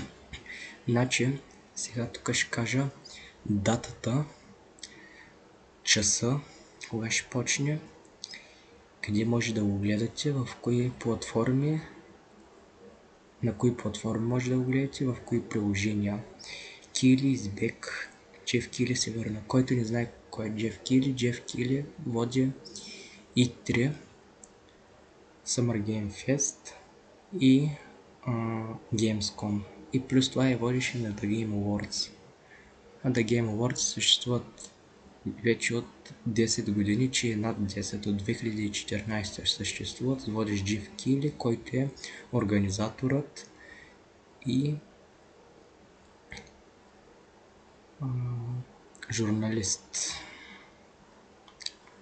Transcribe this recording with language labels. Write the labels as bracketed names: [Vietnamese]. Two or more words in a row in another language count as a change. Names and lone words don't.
[Bulgarian] Значи, сега тук ще кажа датата, часа, кога ще почне, къде може да го гледате, в кои платформи, на кои платформи може да го гледате, в кои приложения. Кили избег, Джеф Кили се върна. Който не знае кой е Джеф Кили води E3, Summer Game Fest и Gamescom. И плюс това водеше на The Game Awards. А The Game Awards съществуват вече от 10 години, че е над 10, от 2014 съществуват. Водиш Джеф Кили, който е организаторът и журналист.